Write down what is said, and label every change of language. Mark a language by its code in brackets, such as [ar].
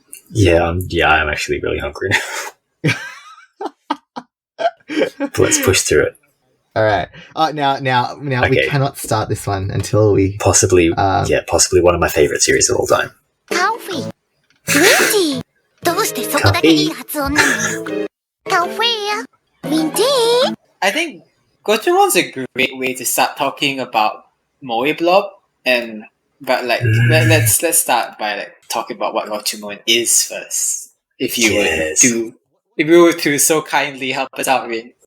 [en] Yeah, I'm actually really hungry now. But let's push through it. All right. Now Okay. we cannot start this one until we possibly one of my favorite series of all time. Coffee. Green tea. [ja] どうしてそこだけいい発音なのよ。 [en] Coffee. Green tea. I think Gochumon's a great way to start talking about Moe Blob, but let's start by like talking about what Gochumon is first. If you would do if you were to so kindly help us out, Rin.